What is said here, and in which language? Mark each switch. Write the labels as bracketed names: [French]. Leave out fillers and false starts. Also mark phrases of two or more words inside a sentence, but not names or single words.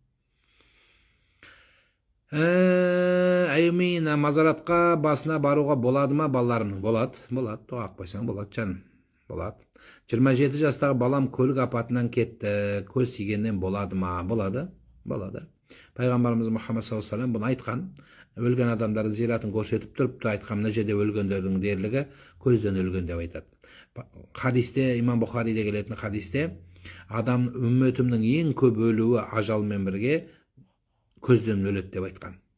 [Kazakh] Әймина, мазаратқа басына баруға болады ма балаларымның? Болады, дұға қойсаң болады жаным, болады. 27 жастағы балам көлік апатынан кетті, көз тигеннен болады ма? Болады. Пайғамбарымыз Мұхаммад [Arabic] صلى الله عليه وسلم [Kazakh] бұны айтқан. Өлген адамдардың зиратын көрсетіп тұрып айтқан, мына жерде өлгендердің дерлігі көзден өлген деп айтады. Хадисте, имам Бұхариде келетін хадисте, адам үмметімнің ең көп өлуі ажалмен бірге көзден өледі деп айтқан.